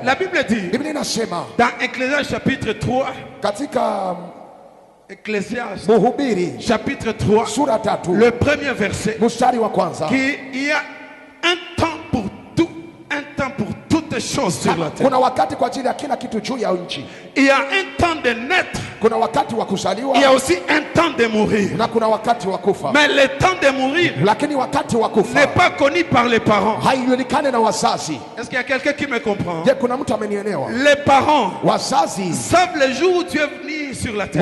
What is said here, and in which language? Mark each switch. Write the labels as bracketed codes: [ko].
[fr] La Bible dit [sw] Biblia inasema [fr] dans Ecclésiaste chapitre 3, [sw] katika [fr] Ecclésiaste [sw] Mhubiri [fr] chapitre 3, [sw] sura 3 [fr] le premier verset, [sw] mstari wa kwanza, [fr] qu'il y a un temps pour tout, un temps pour toutes choses sur la terre. [sw] kuna wakati kwa ajili ya kila kitu juu ya nchi. [fr] Il y a un temps de naître, [sw] Kuna wakati wa kuzaliwa [fr] il y a aussi un temps de mourir. [sw] na kuna wakati wa kufa. [fr] Mais le temps de mourir [sw] Lakini wakati wa kufa [fr] n'est pas connu par les parents. [sw] haijulikane na wazazi. [fr] Est-ce qu'il y a quelqu'un qui me comprend? [sw] Je, kuna mtu amenielewa? [fr] Les parents [sw] Wazazi [fr] savent le jour où tu es venu sur la terre.